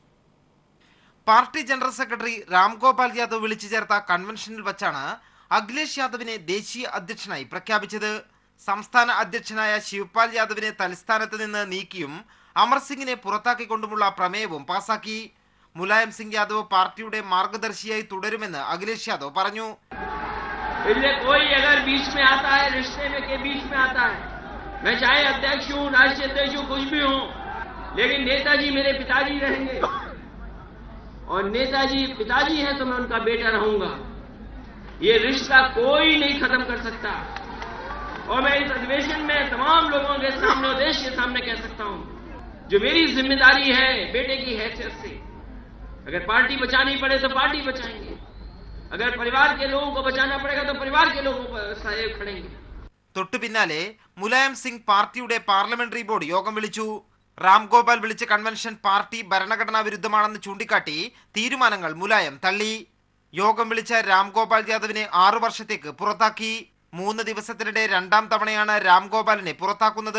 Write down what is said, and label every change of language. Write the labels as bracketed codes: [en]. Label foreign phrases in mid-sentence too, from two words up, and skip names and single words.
[ml] പാർട്ടി ജനറൽ സെക്രട്ടറി രാംഗോപാൽ യാദവ് വിളിച്ചു ചേർത്ത കൺവെൻഷനിൽ വച്ചാണ് അഖിലേഷ് യാദവിനെ ദേശീയ അധ്യക്ഷനായി പ്രഖ്യാപിച്ചത്. സംസ്ഥാന അധ്യക്ഷനായ ശിവപാൽ യാദവിനെ തലസ്ഥാനത്ത് നിന്ന് നീക്കിയും അമർ സിംഗിനെ പുറത്താക്കിക്കൊണ്ടുമുള്ള പ്രമേയവും പാസാക്കി. മുലായം സിംഗ് യാദവ് പാർട്ടിയുടെ മാർഗദർശിയായി തുടരുമെന്ന് അഖിലേഷ് യാദവ് പറഞ്ഞു. [hi] और नेताजी पिताजी हैं तो मैं उनका बेटा रहूंगा. ये रिश्ता कोई नहीं खत्म कर सकता. और मैं इस अधिवेशन में तमाम लोगों के सामने देश के सामने कह सकता हूं, जो मेरी जिम्मेदारी है बेटे की हैसियत से, अगर पार्टी बचानी पड़े तो पार्टी बचाएंगे, अगर परिवार के लोगों को बचाना पड़ेगा तो परिवार के लोगों को सहयोग खड़ेंगे. [ml] തൊട്ടു പിന്നാലെ മുലായം സിംഗ് പാർട്ടിയുടെ പാർലമെന്ററി ബോർഡ് യോഗം വിളിച്ചു. രാംഗോപാൽ വിളിച്ച കൺവെൻഷൻ പാർട്ടി ഭരണഘടനാ വിരുദ്ധമാണെന്ന് ചൂണ്ടിക്കാട്ടി തീരുമാനങ്ങൾ മുലായം തള്ളി. യോഗം വിളിച്ച രാംഗോപാൽ യാദവിനെ 6 വർഷത്തേക്ക് പുറത്താക്കി. 3 ദിവസത്തിനിടെ 2ാം തവണയാണ് രാംഗോപാലിനെ പുറത്താക്കുന്നത്.